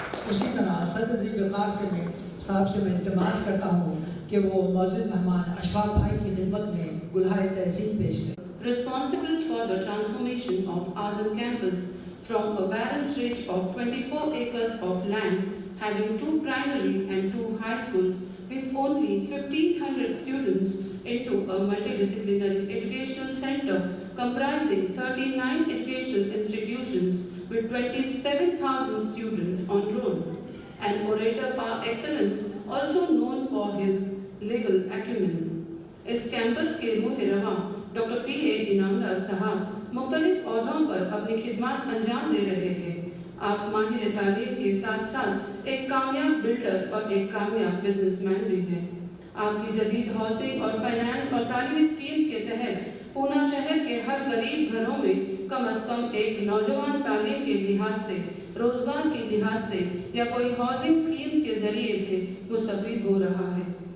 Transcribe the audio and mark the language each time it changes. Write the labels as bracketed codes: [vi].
[ur] اسی طرح صدر ذی وقار صاحب سے میں التماس کرتا ہوں کہ وہ معزز مہمان اشفاق بھائی کی خدمت میں گلہائے تحسین پیش کریں. [en] Responsible for the transformation of Azam campus from a barren stretch of 24 acres of land having 2 primary and 2 high schools with only 1,500 students into a multidisciplinary educational center comprising 39 educational institutions with 27,000 students on roll. An orator par excellence, also known for his legal acumen. [ur] اس campus کے روح رواں doctor پی اے انعامدار صاحب مختلف عہدوں پر اپنی خدمات انجام دے رہے ہیں. آپ ماہر تعلیم کے ساتھ ساتھ ایک کامیاب بلڈر اور ایک کامیاب بزنس مین بھی ہیں. آپ کی جدید ہاؤسنگ اور فائنانس اور تعلیمی اسکیمز کے تحت پونا شہر کے ہر غریب گھروں میں کم از کم ایک نوجوان تعلیم کے لحاظ سے روزگار کے لحاظ سے یا کوئی ہاؤسنگ اسکیمز کے ذریعے سے مستفید ہو رہا ہے.